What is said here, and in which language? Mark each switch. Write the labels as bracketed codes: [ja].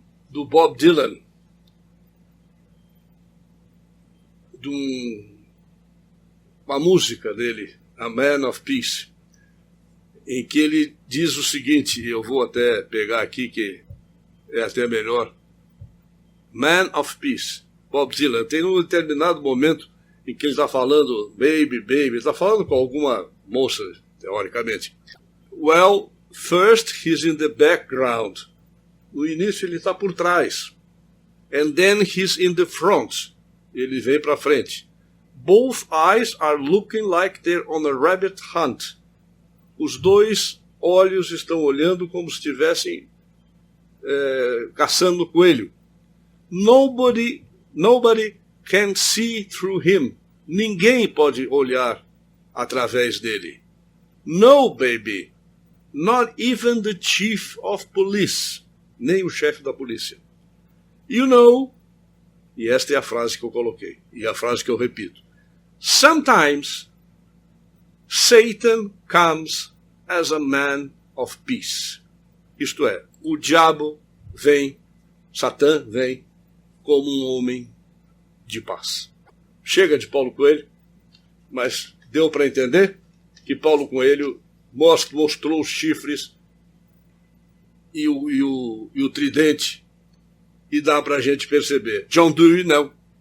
[pt] Bob Dylan, de uma música dele, A Man of Peace, em que ele diz o seguinte, eu vou até pegar aqui que é até melhor. Man of Peace, Bob Dylan, tem um determinado momento em que ele está falando baby, baby, ele está falando com alguma moça, teoricamente. [en] Well, first he's in the background. [pt] No início ele está por trás. [en] And then he's in the front. [pt] Ele vem para frente. [en] Both eyes are looking like they're on a rabbit hunt. [pt] Os dois olhos estão olhando como se estivessem caçando coelho. [en] Nobody can see through him. [pt] Ninguém pode olhar através dele. [en] No, baby. Not even the chief of police. [pt] Nem o chefe da polícia. [en] You know, [pt] e esta é a frase que eu coloquei, e a frase que eu repito. [en] Sometimes Satan comes as a man of peace. [pt] Isto é, o diabo vem, Satã vem como um homem de paz. Chega de Paulo Coelho, mas deu para entender que Paulo Coelho mostrou os chifres e o tridente, e dá para a gente perceber. John Dewey, não.